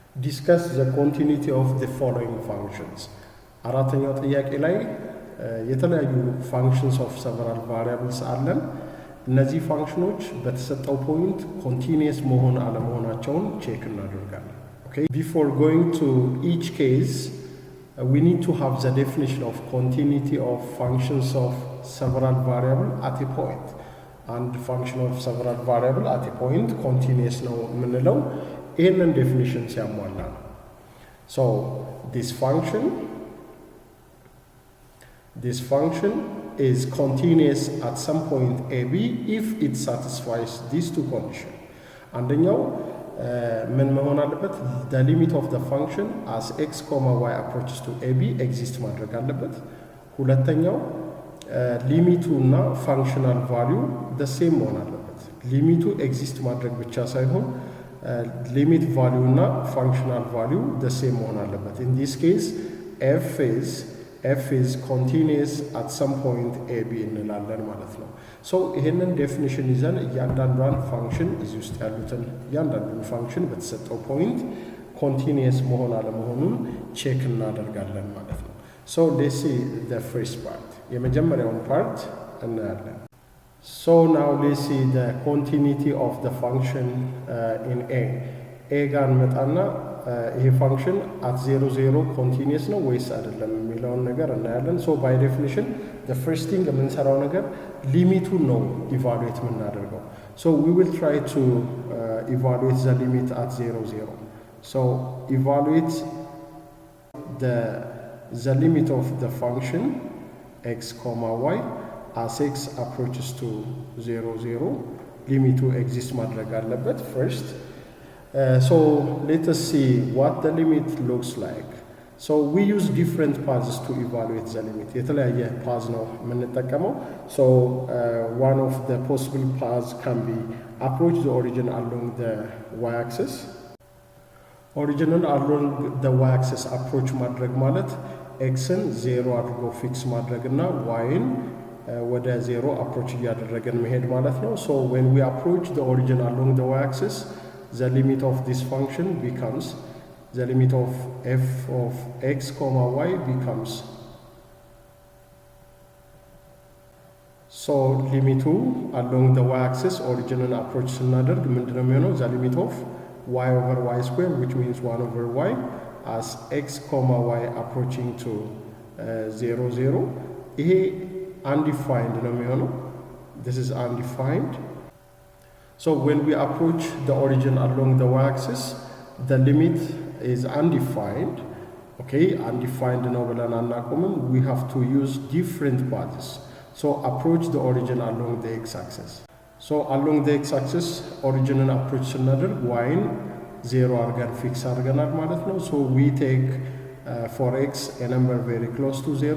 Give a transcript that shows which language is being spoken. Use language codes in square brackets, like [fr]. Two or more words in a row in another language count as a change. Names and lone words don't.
[en] discuss the continuity of the following functions. [am] አራተኛው ጥያቄ ላይ የተለያዩ [en] functions of several variables [am] አለን። እነዚህ ፋንክሽኖች በተሰጠው [en] point continuous [am] መሆን አለመሆናቸውን ቼክ እናደርጋለን። [en] Okay, before going to each case, we need to have the definition of continuity of functions of several variable at a point. And function of several variable at a point continuous [am] ነው የምንለው ይህንን [en] definition [am] ሲያሟላ ነው። [en] So this function is continuous at some point AB if it satisfies these two conditions. [am] አንደኛው ምን መሆን አለበት? [en] the limit of the function as x, y approaches to AB exist [am] ማድረግ አለበት። ሁለተኛው ሊሚቱ እና [en] functional value the same [am] መሆን አለበት። ሊሚቱ ኤግዚስት ማድረግ ብቻ ሳይሆን [en] limit value [am] እና [en] functional value the same [am] መሆን አለበት። [en] in this case f is continuous at some point AB [am] እንላለን ማለት ነው። so ይሄንን ዴፊኒሽን ይዘን እያንዳንዷን ፋንክሽን እዚህ ውስጥ ያሉትን እያንዳንዱን ፋንክሽን በተሰጠው [en] point continuous [am] መሆን አለመሆኑን ቼክ እናደርጋለን ማለት ነው። [en] so let's see the first part. [am] የመጀመሪያውን ፓርት እናያለን። [en] so now let's see the continuity of the function in a [am] ጋር መጣና ይሄ ፋንክሽን [en] at 0 0 continuous [am] ነው ወይስ አይደለም የሚለውን ነገር እናያለን። [en] so by definition the first thing [am] የምንሰራው ነገር ሊሚቱን ነው ኢቫሉዌት የምናደርገው። [en] so we will try to evaluate the limit at 0 0. so evaluate the limit of the function x, y as x approaches to 0 0 [am] ሊሚቱ ኤግዚስት ማድረግ አለበት [en] first. So let us see what the limit looks like. So we use different paths to evaluate the limit. የተለያየ path [am] ነው የምንጠቀመው። [en] so one of the possible paths can be approach the origin along the y-axis. ኦሪጂንን along the y-axis approach [am] ማድረግ ማለት xን 0 አድርጎ ፊክስ ማድረግ እና yን ወደ 0 [en] approach [am] እያደረገን መሄድ ማለት ነው። [en] so when we approach the origin along the y-axis, the limit of this function becomes the limit of f of x, y becomes, so limit along the y-axis origin and approach [am] ስናደርግ ምንድነው የሚሆነው? [en] the limit of y over y square, which means 1 over y, as x, y approaching to 0 0. [am] ይሄ undefined ነው የሚሆነው. [en] this is undefined. so when we approach the origin along the y-axis, the limit is undefined. [am] okay, undefined ነው ብለን አናቆምም. [en] we have to use different paths. so approach the origin along the x-axis. so along the x-axis origin approach [am] ስናደርግ yን 0 አድርገን ፊክስ አድርገናል ማለት ነው። [en] so we take for x a number very close to 0.